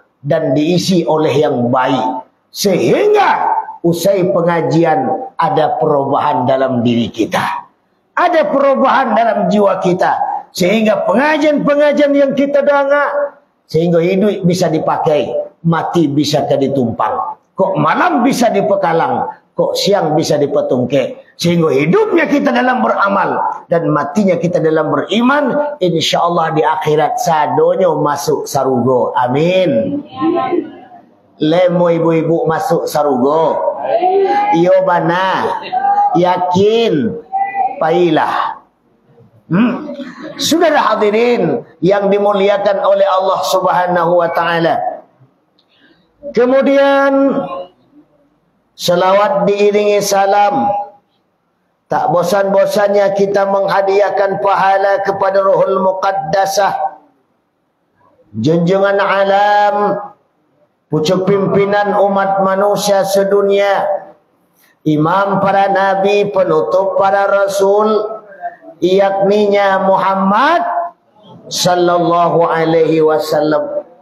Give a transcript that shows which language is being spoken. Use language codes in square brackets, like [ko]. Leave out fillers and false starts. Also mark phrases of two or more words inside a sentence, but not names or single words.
[id] dan diisi oleh yang baik, sehingga usai pengajian ada perubahan dalam diri kita, ada perubahan dalam jiwa kita, sehingga pengajian-pengajian yang kita dengar, sehingga hidup bisa dipakai, mati bisa ditumpang, kok malam bisa dipekalang, kok siang bisa dipetungke, sehingga hidupnya kita dalam beramal dan matinya kita dalam beriman. [min] InsyaAllah di akhirat sadonyo masuk sarugo. Amin. Lemo ibu-ibu masuk sarugo. Iyo bana, yakin, pailah. [id] Saudara hadirin yang dimuliakan oleh Allah [ar] سبحانه وتعالى. [id] Kemudian selawat diiringi salam. Tak bosan-bosannya kita menghadiahkan pahala kepada Ruhul Muqaddasah, junjungan alam, pucuk pimpinan umat manusia sedunia, imam para nabi, penutup para rasul, yakninya Muhammad [ar] صلى الله عليه وسلم.